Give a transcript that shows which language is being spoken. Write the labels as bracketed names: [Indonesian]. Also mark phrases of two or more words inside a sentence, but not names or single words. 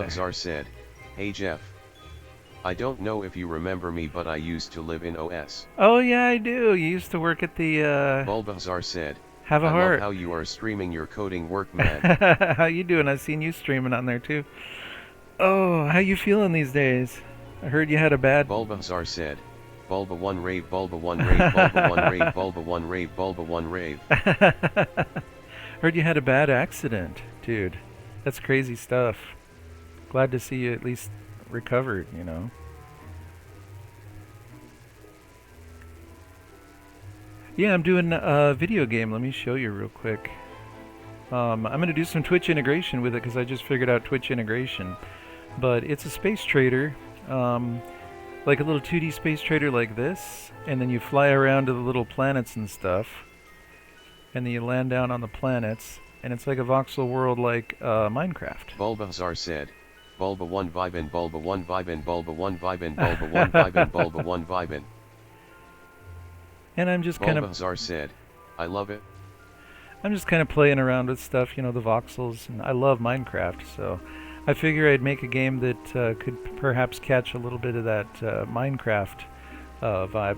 [English] Bulbasaur said, "Hey Jeff. I don't know if you remember me, but I used to live in OS." Oh yeah, I do. You used to work at the, Bulbasaur said, Have a "I heart. love how you are streaming your coding work, man." How you doing? I've seen you streaming on there too. Oh, how you feeling these days? I heard you had a bad... Bulbasaur said, "Bulba 1 rave, Bulba 1 rave, Bulba 1 rave, Bulba 1 rave, Bulba 1 rave." Heard you had a bad accident, dude. That's crazy stuff. Glad to see you at least recovered, you know. Yeah, I'm doing a video game. Let me show you real quick. I'm going to do some Twitch integration with it because I just figured out Twitch integration. But it's a space trader, like a little 2D space trader like this, and then you fly around to the little planets and stuff, and then you land down on the planets, and it's like a voxel world like Minecraft. Bulbasaur said, "Bulba 1 vibin', Bulba 1 vibin', Bulba 1 vibin', Bulba 1 vibin', Bulba 1 vibin'." And I'm just kind of... Bulbasaur said, "I love it." I'm just kind of playing around with stuff, you know, the voxels, and I love Minecraft, so I figure I'd make a game that could perhaps catch a little bit of that Minecraft vibe.